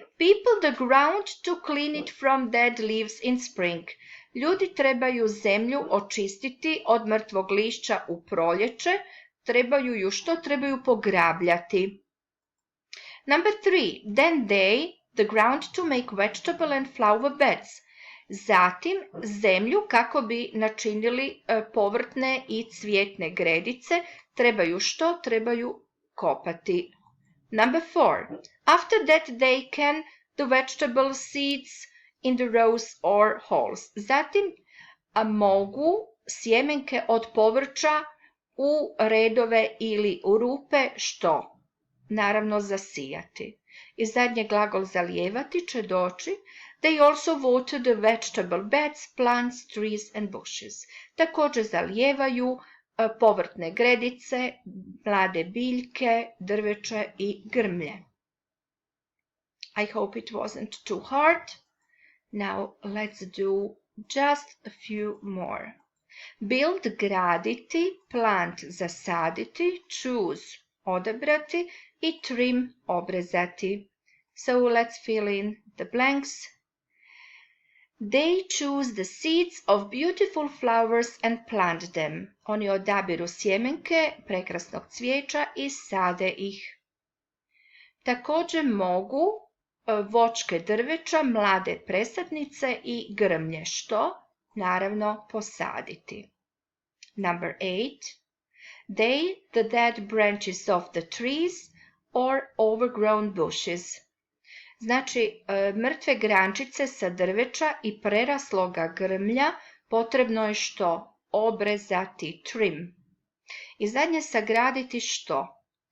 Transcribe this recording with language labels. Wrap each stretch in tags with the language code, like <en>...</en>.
<en>People the ground to clean it from dead leaves in spring.</en> <hr>Ljudi trebaju zemlju očistiti od mrtvog lišća u proljeće, trebaju ju što? Trebaju pograbljati.</hr> <en>Number 3. Then the ground to make vegetable and flower beds.</en> <hr>Zatim zemlju kako bi načinili povrtne i cvjetne gredice, trebaju što? Trebaju kopati.</hr> <en>Number 4. After that they can the vegetable seeds in the rows or holes.</en> <hr>Zatim mogu sjemenke od povrća u redove ili u rupe što? Naravno zasijati. I zadnji glagol zalijevati će doći.</hr> <en>They also water the vegetable beds, plants, trees and bushes.</en> <hr>Također zalijevaju povrtne gredice, mlade biljke, drveće i grmlje.</hr> <en>I hope it wasn't too hard. Now let's do just a few more. Build,</en> <hr>graditi,</hr> <en>plant,</en> <hr>zasaditi,</hr> <en>choose,</en> <hr>odabrati i</hr> <en>trim,</en> <hr>obrezati.</hr> <en>So let's fill in the blanks. They choose the seeds of beautiful flowers and plant them.</en> <hr>Oni odabiru sjemenke prekrasnog cvijeća i sade ih. Također mogu voćke drveća, mlade presadnice i grmlje, što naravno posaditi.</hr> <en>Number 8. They, the dead branches of the trees or overgrown bushes.</en> <hr>Znači, mrtve grančice sa drveća i prerasloga grmlja potrebno je što? Obrezati,</hr> <en>trim.</en> <hr>I zadnje sagraditi što?</hr>